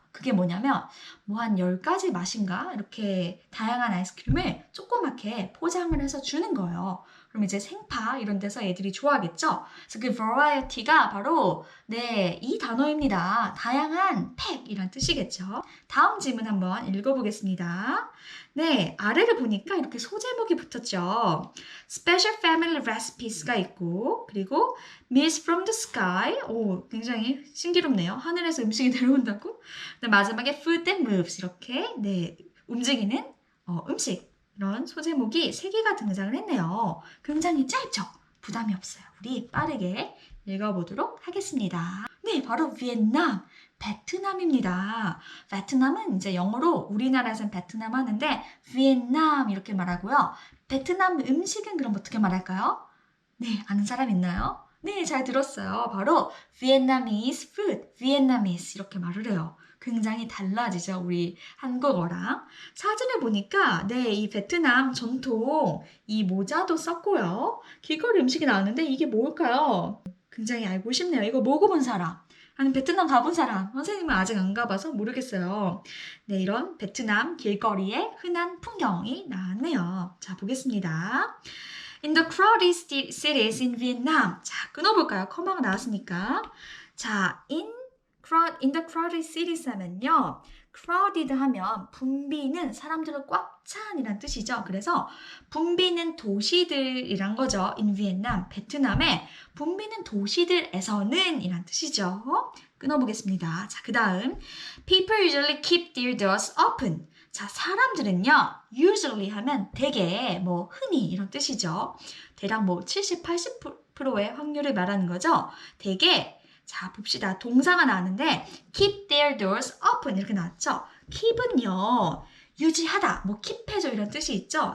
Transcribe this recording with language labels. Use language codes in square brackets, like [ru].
[ko] 그게 뭐냐면 뭐 한 10가지 맛인가 이렇게 다양한 아이스크림을 조그맣게 포장을 해서 주는 거예요. 그럼 이제 생파 이런 데서 애들이 좋아하겠죠? 그래서 그 variety가 바로 이 단어입니다. 다양한 팩이란 뜻이겠죠? 다음 질문 한번 읽어보겠습니다. 네, 아래를 보니까 이렇게 소제목이 붙었죠. [en] Special Family Recipes가 [ko] 있고 그리고 [en] Meals from the Sky. [ko] 오, 굉장히 신기롭네요. 하늘에서 음식이 내려온다고? 마지막에 [en] Food that moves [ko] 이렇게 움직이는 음식 이런 소제목이 3개가 등장을 했네요. 굉장히 짧죠? 부담이 없어요. 우리 빠르게 읽어보도록 하겠습니다. 네, 바로 베트남, 베트남입니다. 베트남은 이제 영어로 우리나라에서는 베트남 하는데 베트남 이렇게 말하고요. 베트남 음식은 그럼 어떻게 말할까요? 네, 아는 사람 있나요? 네, 잘 들었어요. 바로 [en] Vietnamese food, Vietnamese [ko] 이렇게 말을 해요. 굉장히 달라지죠, 우리 한국어랑. 사진을 보니까 이 베트남 전통 이 모자도 썼고요. 길거리 음식이 나왔는데 이게 뭘까요? 굉장히 알고 싶네요. 이거 먹어본 사람. 아니 베트남 가본 사람. 선생님은 아직 안 가봐서 모르겠어요. 네, 이런 베트남 길거리의 흔한 풍경이 나왔네요. 자, 보겠습니다. [en] In the crowded cities in Vietnam. [ko] 자, 끊어볼까요? 커마가 나왔으니까. [en] 자, in the crowded cities [ko] 하면요. crowded 하면 붐비는 사람들로 꽉 찬이란 뜻이죠. 그래서 붐비는 도시들이란 거죠. [en] in Vietnam, [ko] 베트남의 붐비는 도시들에서는 이란 뜻이죠. 끊어보겠습니다. 자, 그 다음 [en] People usually keep their doors open. [ko] 자, 사람들은요, usually 하면 대개, 흔히 이런 뜻이죠. 대략 70, 80%의 확률을 말하는 거죠. 대개, 자, 봅시다. 동사가 나왔는데, [en] keep their doors open [ko] 이렇게 나왔죠. keep은요, 유지하다, keep해줘 이런 뜻이 있죠.